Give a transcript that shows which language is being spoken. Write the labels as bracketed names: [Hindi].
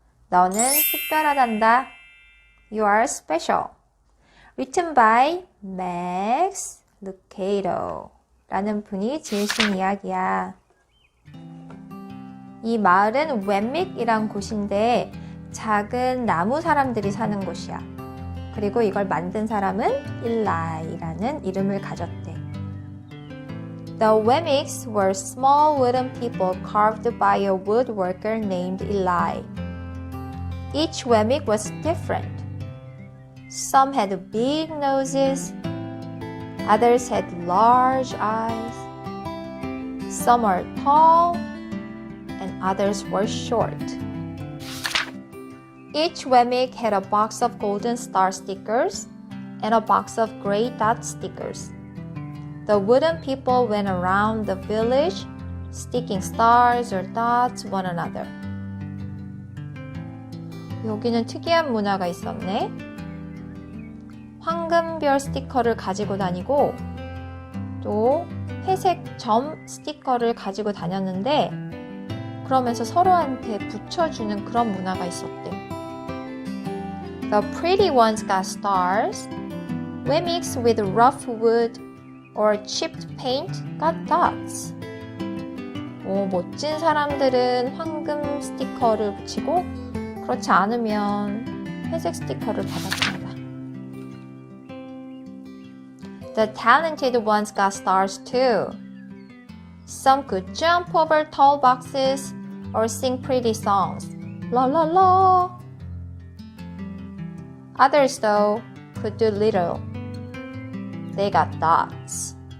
[Korean] 너는 특별하단다. [English] You are special. Written by [Korean] Max Lucado 라는 분이 지으신 이야기야. 이 마을은 웸믹이란 곳인데 작은 나무 사람들이 사는 곳이야. 그리고 이걸 만든 사람은 일라이라는 이름을 가졌대. [English] The Wemmicks were small wooden people carved by a woodworker named Eli. Each Wemmick was different. Some had big noses, others had large eyes, some were tall, and others were short. Each Wemmick had a box of golden star stickers and a box of gray dot stickers. The wooden people went around the village, sticking stars or dots to one another. [Korean] 여기는 특이한 문화가 있었네. 황금별 스티커를 가지고 다니고 또 회색 점 스티커를 가지고 다녔는데 그러면서 서로한테 붙여주는 그런 문화가 있었대. [English] The pretty ones got stars. Wemmicks with rough wood or chipped paint got dots. [Korean] 멋진 사람들은 황금 스티커를 붙이고 그렇지 않으면 회색 스티커를 받았습니다. [English] The talented ones got stars too. Some could jump over tall boxes or sing pretty songs. La la la. Others, though, could do little. They got dots.